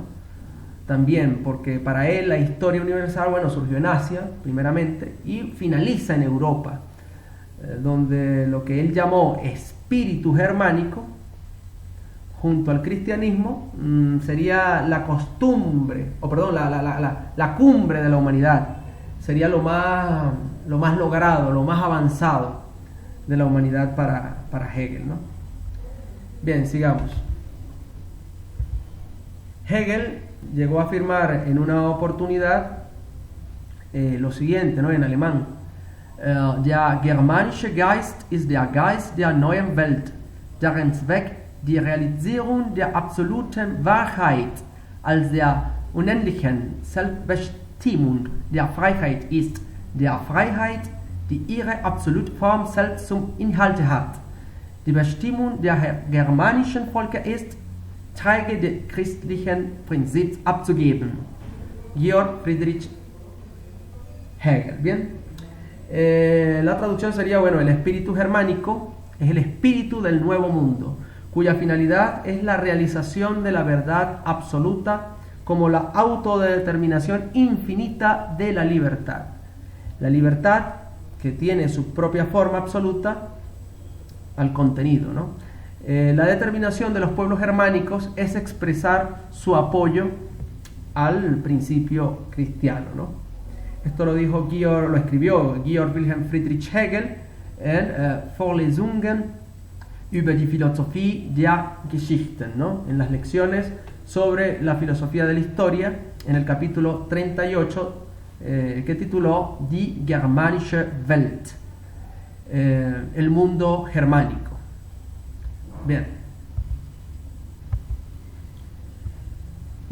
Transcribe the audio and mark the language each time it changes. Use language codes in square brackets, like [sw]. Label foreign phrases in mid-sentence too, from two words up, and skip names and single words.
[es] También, porque para él la historia universal, bueno, surgió en Asia, primeramente, y finaliza en Europa, donde lo que él llamó espíritu germánico, junto al cristianismo, sería la costumbre, o perdón, la cumbre de la humanidad, sería lo más logrado, lo más avanzado de la humanidad para Hegel, ¿no? Bien, sigamos. Hegel llegó a afirmar en una oportunidad lo siguiente, ¿no? En alemán: [de] Der germanische Geist ist der Geist der neuen Welt, deren Zweck die Realisierung der absoluten Wahrheit als der unendlichen Selbstbestimmung der Freiheit ist, der Freiheit, die ihre absolute Form selbst zum Inhalt hat. Die Bestimmung der germanischen Völker ist, Träger des christlichen Prinzips abzugeben. Georg Friedrich Hegel. [es] Bien, la traducción sería, bueno, el espíritu germánico es el espíritu del nuevo mundo, cuya finalidad es la realización de la verdad absoluta como la autodeterminación infinita de la libertad. La libertad que tiene su propia forma absoluta al contenido, ¿no? La determinación de los pueblos germánicos es expresar su apoyo al principio cristiano, ¿no? Esto lo escribió Georg Wilhelm Friedrich Hegel en Vorlesungen über die Philosophie der Geschichten, ¿no? En las lecciones sobre la filosofía de la historia, en el capítulo 38, que tituló Die germanische Welt, el mundo germánico. Bien.